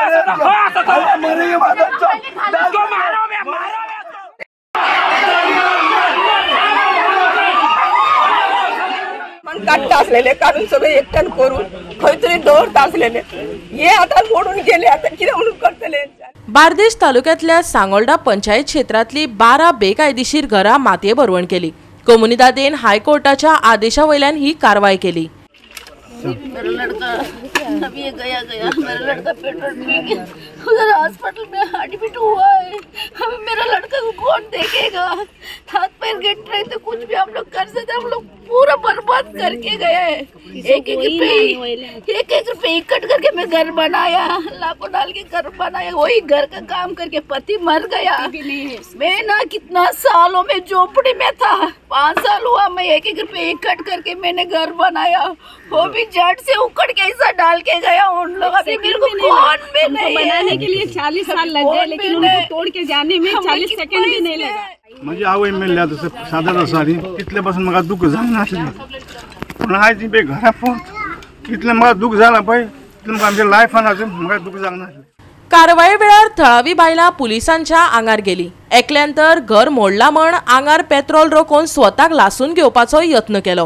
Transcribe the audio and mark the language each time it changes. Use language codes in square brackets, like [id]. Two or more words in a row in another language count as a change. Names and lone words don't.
[kok] काढता असलेले काढून सगळे एकट्यान करून खंयतरी दवरता असलेले हे आता मोडून गेले आता कितें म्हणून करतले। बार्देस तालुक्यातल्या सांगोल्डा पंचायत क्षेत्रातली 12 बेकायदेशीर घरां मातये भरवण केली। कोमुनिदादेन हायकोर्टाच्या आदेशावयल्यान ही कारवाई केली। [hi] मेरा लड़का अभी गया मेरा लड़का पेट्रोल पी के उधर हॉस्पिटल में एडमिट हुआ है। अभी मेरा लड़का को कौन देखेगा? हाथ पैर गिर रहे थे, कुछ भी हम लोग कर सकते, हम लोग पूरा बर्बाद करके गए हैं। एक एक रुपये इकट्ठ करके मैं घर बनाया, लाखों डाल के घर बनाया, वही घर का काम करके पति मर गया। मैं ना कितना सालों में झोपड़ी में था, 5 साल हुआ मैं एक रुपये इकट्ठ करके मैंने घर बनाया, वो भी जट से उकड़ के ऐसा डाल के गया। उन लोग अभी मेरे को कौन भी नहीं बनाने के लिए 40 साल लग गए, लेकिन उनको तोड के जाने में 40 सेकंड भी नहीं लगा। [kok] म्हणजे आवय मेल्ल्या तसं साधारण सारी तिथल्यापासून म्हाका दुःख झालं नासलें, पूण आयज पळय घरा पोवत इतलें म्हाका दुःख जालां पळय, इतलें म्हाका आमच्या लायफान अजून म्हाका दुःख जावंक नासलें। कारवाये वेळार थळावी बायलां पुलिसांच्या आंगार गेली। एकल्यांतर घर मोडला म्हण आंगार पेट्रोल रोखून स्वताक लासून घेवपाचो यत्न केलो।